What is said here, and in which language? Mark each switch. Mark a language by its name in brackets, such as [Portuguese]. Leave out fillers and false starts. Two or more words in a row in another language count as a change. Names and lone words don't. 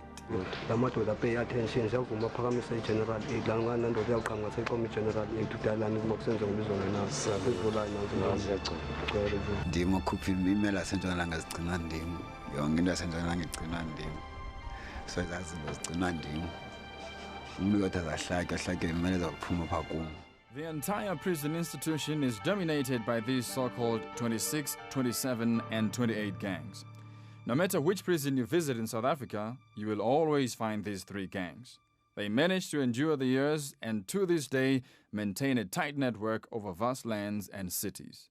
[Zulu] la madoda [English] pay attention [Zulu] siyavuma aphakamisa i- [English] general aid [Zulu] la ngani nandoda uyaqangatha iqoma i- [English] general aid [Zulu] udalani kuma kusenza ngibizona naso phezulani nanzo [Xhosa] ndim okhupha imela sentshonalanga zigcina ndim yonke into yasentshonalanga igcina ndim so ezaa zinto zigcinwa ndim umntu kodwa zahlatywa imela zakuphuma phaa kum. [English] The entire prison institution is dominated by these so-called 26, 27, and 28 gangs. No matter which prison you visit in South Africa, you will always find these three gangs. They managed to endure the years and to this day maintain a tight network over vast lands and cities.